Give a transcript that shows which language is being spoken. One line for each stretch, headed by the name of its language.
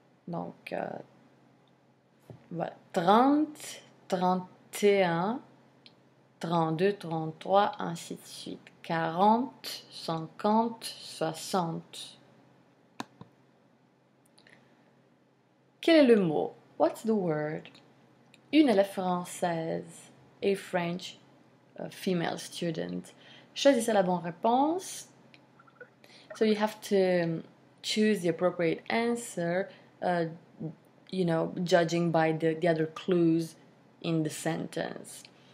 French: Donc, voilà. 30, 31, 32, 33, ainsi de suite. 40, 50, 60. Quel est le mot?
English: What's the word?
French: Une élève française.
English: A French female student.
French: Choisissez la bonne réponse.
English: So you have to choose the appropriate answer, judging by the other clues in the sentence.